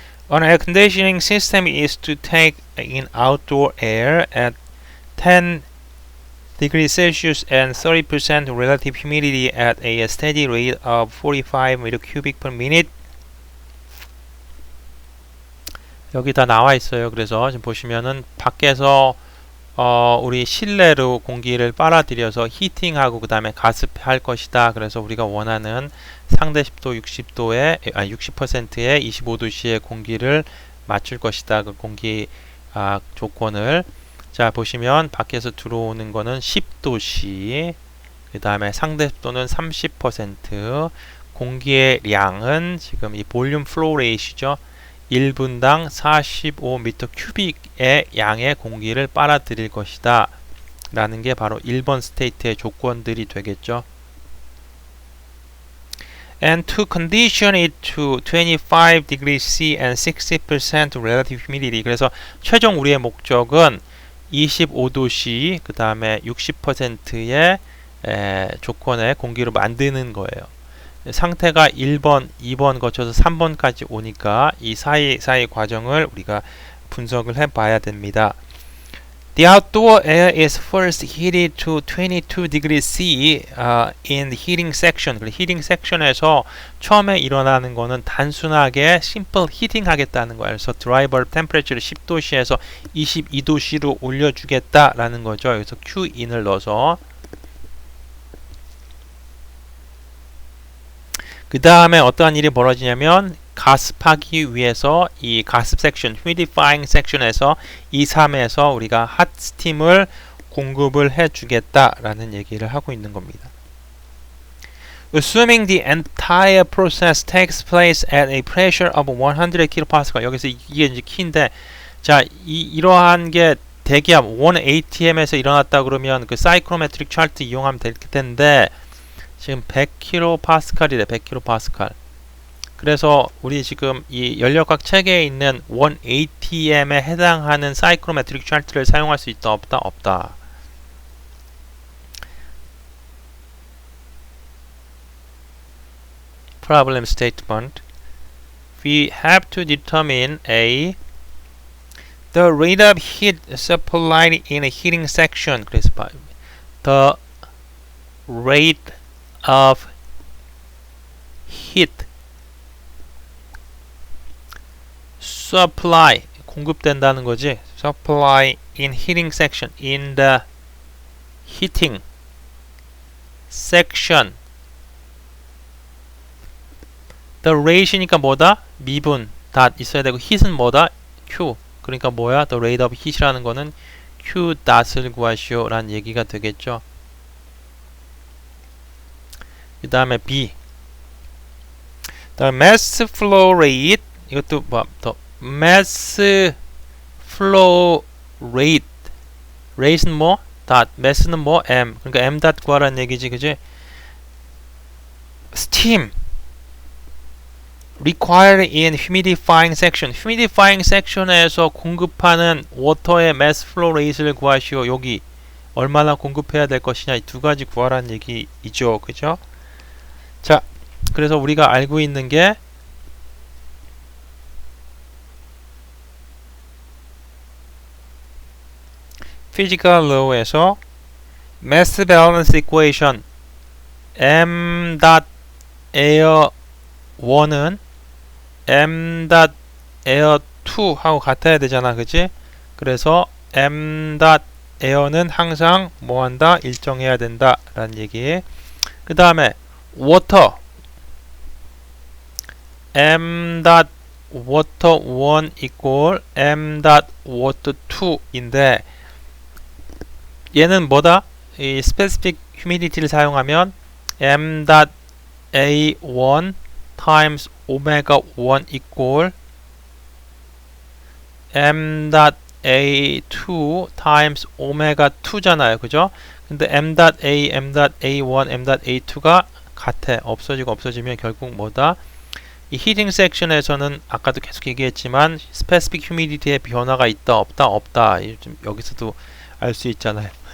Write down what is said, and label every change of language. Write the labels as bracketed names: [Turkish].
[English] An air conditioning system is to take in outdoor air at 10 degrees Celsius and 30% relative humidity at a steady rate of 45 meter cubic per minute. [Korean] 여기 다 나와 있어요. 그래서 지금 보시면은 밖에서 우리 실내로 공기를 빨아들여서 히팅하고 그 다음에 가습할 것이다. 그래서 우리가 원하는 상대 습도 60%에 25%의 공기를 맞출 것이다. 그 공기 조건을 자 보시면 밖에서 들어오는 거는 10도씨, 그 다음에 상대 습도는 30%, 공기의 양은 지금 이 볼륨 플로우 레이시죠. 1분당 45m 큐빅의 양의 공기를 빨아들일 것이다 라는 게 바로 1번 스테이트의 조건들이 되겠죠. [English] And to condition it to 25 degrees C and 60% relative humidity. [Korean] 그래서 최종 우리의 목적은 25도씨 그 다음에 60%의 조건의 공기로 만드는 거예요. 상태가 1번, 2번 거쳐서 3번까지 오니까 이 사이 과정을 우리가 분석을 해봐야 됩니다. [English] The outdoor air is first heated to 22 degrees C in the heating section. [Korean] 그리고 heating section에서 처음에 일어나는 거는 단순하게 [English] simple heating [Korean] 하겠다는 거예요. 그래서 드라이버 템퍼레처를 10도씨에서 22도씨로 올려주겠다라는 거죠. 여기서 Qin을 넣어서 그 다음에 어떠한 일이 벌어지냐면 가습하기 위해서 이 가습 섹션, humidifying 섹션에서 2, 3에서 우리가 핫 스팀을 공급을 해주겠다라는 얘기를 하고 있는 겁니다. [English] Assuming the entire process takes place at a pressure of 100 kPa. [Korean] 여기서 이게 이제 키인데, 자, 이러한 게 대기압 1atm에서 일어났다 그러면 그 사이클로메트릭 차트 이용하면 될 텐데. 지금 100kPa이래. 100kPa. 그래서 우리 지금 이 연력학 체계에 있는 1atm에 해당하는 사이클로메트릭 차트를 사용할 수 있다 없다? 없다. [English] Problem statement. We have to determine the rate of heat supplied in a heating section. [Korean] 그래서 [English] the rate of heat supply [Korean] 공급된다는 거지. [English] supply in heating section in the heating section. [Korean] the rate이니까 뭐다? 미분 닷 있어야 되고 heat은 뭐다? Q. 그러니까 뭐야? [English] the rate of heat [Korean] 이라는 거는 Q 닷을 구하시오 라는 얘기가 되겠죠. 그 다음에 [English] B. The mass flow rate. [Korean] 이것도 뭐, 더 mass flow rate. rate는 뭐? dot. mass는 뭐? m. 그러니까 m dot 구하라는 얘기지, 그지? [English] steam required in humidifying section. [Korean] humidifying section에서 공급하는 워터의 mass flow rate를 구하시오. 여기 얼마나 공급해야 될 것이냐, 이 두 가지 구하라는 얘기이죠, 그죠? 자, 그래서 우리가 알고 있는 게 [English] physical law [Korean] 에서 mass balance equation m dot air 1은 m dot air 2 하고 같아야 되잖아, 그치? 그래서 m dot air는 항상 뭐한다? 일정해야 된다 라는 얘기. 그 다음에 water m dot water 1 equal m dot water 2인데 얘는 뭐다? 이 specific humidity를 사용하면 m dot a1 times omega 1 equal m dot a2 times omega 2잖아요, 그죠? 근데 m dot a, m dot a1, m dot a2가 같아. 없어지고 없어지면 결국 뭐다? 이 히팅 섹션에서는 아까도 계속 얘기했지만 스페시픽 휴미디티의 변화가 있다 없다 좀 여기서도 알 수 있잖아요.